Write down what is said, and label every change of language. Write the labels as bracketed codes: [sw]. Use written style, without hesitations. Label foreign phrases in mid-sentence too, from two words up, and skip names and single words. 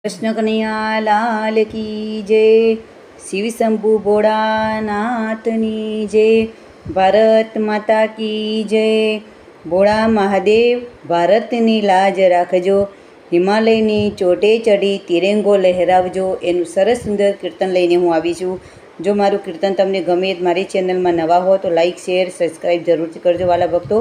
[hi] कृष्ण कन्हैया लाल की जय। [gu] શિવ શંભુ ભોળાનાથની જય। [hi] भारत माता की जय। [gu] ભોળા મહાદેવ ભારતની લાજ રાખજો, હિમાલયની ચોટે ચડી તિરંગો લહેરાવજો, એનું સરસ સુંદર કીર્તન લઈને હું આવી છું। જો મારું કીર્તન તમને ગમે, મારી ચેનલમાં નવા હો તો [en] like share subscribe [gu] જરૂરથી કરજો વાલા ભક્તો।